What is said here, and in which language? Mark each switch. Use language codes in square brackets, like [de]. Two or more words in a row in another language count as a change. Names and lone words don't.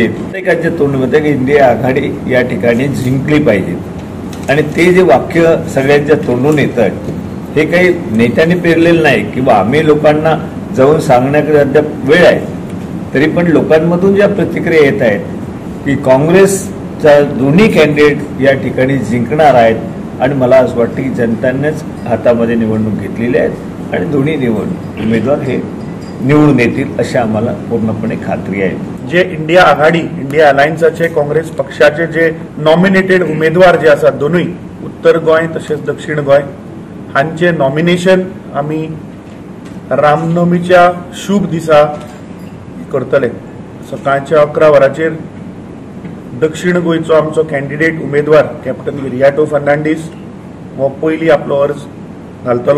[mr] प्रत्येकाच्या तोंडमध्ये की इंडिया आघाडी या ठिकाणी जिंकली पाहिजे आणि ते जे वाक्य सगळ्यांच्या तोंडून येत आहे हे काही नेत्यांनी पेरलेलं नाही किंवा आम्ही लोकांना जाऊन सांगण्याकडे अद्याप वेळ आहे, तरी पण लोकांमधून ज्या प्रतिक्रिया येत आहेत की काँग्रेसचा दोन्ही कॅन्डिडेट या ठिकाणी जिंकणार आहेत आणि मला असं वाटतं की जनतांनीच हातामध्ये निवडणूक घेतलेली आहे आणि दोन्ही उमेदवार हे निवडून येतील अशी आम्हाला पूर्णपणे खात्री आहे। [kok] जे इंडिया आघाडी इंडिया अलायन्साचे काँग्रेस पक्षाचे जे नॉमिनेटेड उमेदवार जे आसात दोनूय उत्तर गोंय तसेच दक्षिण गोंय हांचे नॉमिनेशन आम्ही रामनवमीच्या शुभ दिसा करतले। सकाळच्या 11 वरांचेर दक्षिण गोंयचो आमचो कॅन्डिडेट उमेदवार कॅप्टन विरियाटो फर्नांडीस हो पयली आपलो अर्ज घालतलो।